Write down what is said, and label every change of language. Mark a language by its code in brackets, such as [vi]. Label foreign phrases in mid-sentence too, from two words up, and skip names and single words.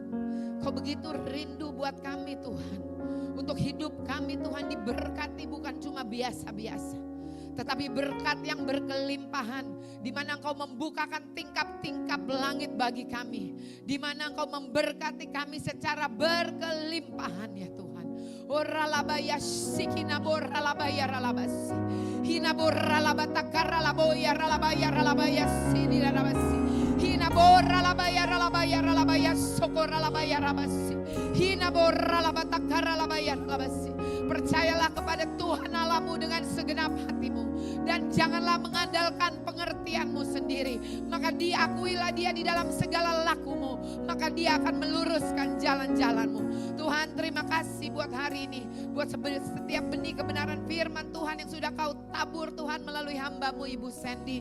[id] Kau begitu rindu buat kami Tuhan. Untuk hidup kami Tuhan diberkati bukan cuma biasa-biasa, tetapi berkat yang berkelimpahan. Di mana Engkau membukakan tingkap-tingkap langit bagi kami. Di mana Engkau memberkati kami secara berkelimpahan ya Tuhan. Oralabaya sikinabora labaya ralabasi. Hinabora labatakara laboya ralabaya ralabaya sini ralabasi. Hinabora labaya ralabaya ralabaya sokora labaya rabasi. Hinabora labatakara labaya ralabasi. Percayalah kepada Tuhan Allahmu dengan segenap hatimu. Dan janganlah mengandalkan pengertianmu sendiri. Maka diakuilah dia di dalam segala lakumu. Maka dia akan meluruskan jalan-jalanmu. Tuhan terima kasih buat hari ini. Buat setiap benih kebenaran firman Tuhan yang sudah kau tabur Tuhan melalui hambamu Ibu Sandy.